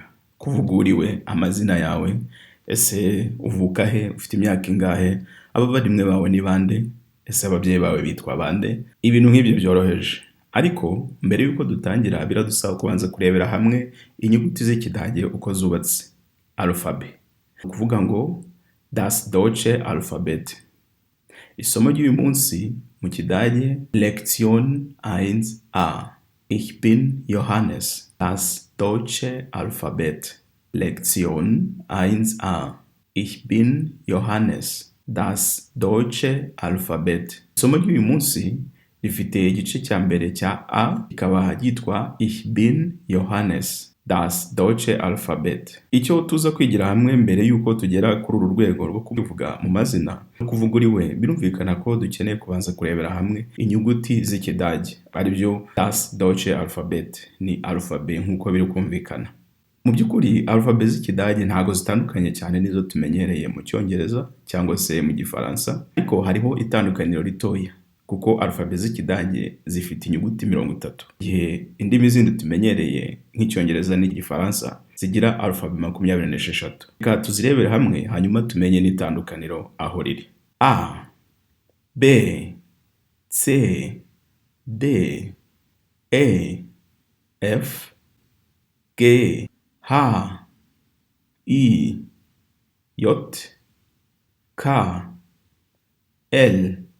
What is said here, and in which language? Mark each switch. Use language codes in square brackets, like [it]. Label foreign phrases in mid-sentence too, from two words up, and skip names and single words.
[rw] Kuvuga uriwe, amazina yawe, ese uvuka he, ufite imyaka ingahe, abavandimwe bawe ni bande, ese ababyeyi bawe bitwa bande. Ibintu nk'ibyo byoroheje. Ariko mbere yuko dutangira biradusaba kubanza kurebera hamwe inyuguti z'ikidage uko zubatse. [de] Alphabet. [rw] Kuvuga ngo [de] das deutsche Alphabet. [rw] Isomo ry'uyu munsi mu Kidage Lektion 1a. [de] Ich bin Johannes. Das deutsche Alphabet. Lektion 1a. Ich bin Johannes. Das deutsche Alphabet. [rw] Isomo ry'uyu munsi rifite igice cya mbere cya A kikaba ryitwa [de] Ich bin Johannes. Das deutsche Alphabet. [rw] Icyo tuza kwigira hamwe mbere yuko tugera kuri uru rwego rwo kubivuga mu mazina no kuvuga uriwe, birumvikana ko dukeneye kubanza kurebera hamwe inyuguti z'ikidage ari byo [de] das deutsche Alphabet. [rw] Ni alphabet nk'uko biri kumvikana. Mu by'ukuri alphabet z'ikidage ntago zitandukanye cyane nizo tumenyereye mu Cyongereza cyangwa se mu Gifaransa, ariko hariho itandukaniro ritoya kuko alphabet z'ikidage zifite inyuguti 30, igihe indimi zindi tumenyereye nk'Icyongereza n'Igifaransa zigira alphabet 26. Reka tuzirebere hamwe hanyuma tumenye n'itandukaniro aho riri. [de] A, B, C, D, E, F, G, H, I, J, K, L,